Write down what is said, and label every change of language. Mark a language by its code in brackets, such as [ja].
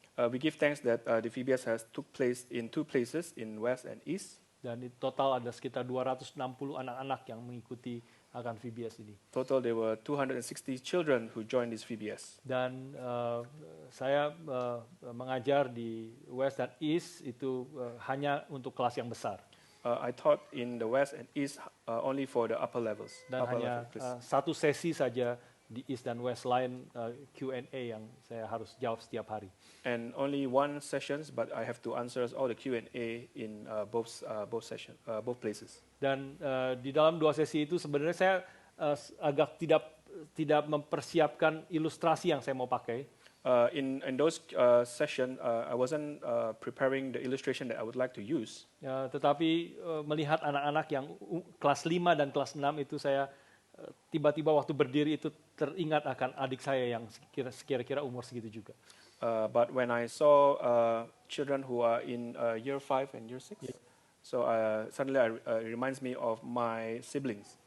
[en] We give thanks that the VBS has took place in 2 places, in West and East. [id] Dan di total ada sekitar 260 anak-anak yang mengikuti akan VBS ini. [en] Total, there were 260 children who joined this VBS. [id] Dan saya mengajar di West dan East itu hanya untuk kelas yang besar. [en] I taught in the West and East only for the upper levels. [id] Dan [en] upper [id] hanya [en] level classes. [id] satu sesi saja di East dan West, lain Q&A yang saya harus jawab setiap hari. [en] And only 1 sessions, but I have to answer all the Q&A in both places. [id] Dan di dalam 2 sesi itu sebenarnya saya agak tidak mempersiapkan ilustrasi yang saya mau pakai. [en] In those sessions, I wasn't preparing the illustration that I would like to use. [id] Tetapi melihat anak-anak yang kelas 5 dan kelas 6 itu saya tiba-tiba waktu berdiri itu teringat akan adik saya yang kira-kira umur segitu juga. [en] But when I saw children who are in year 5 and year 6, so suddenly it reminds me of my siblings.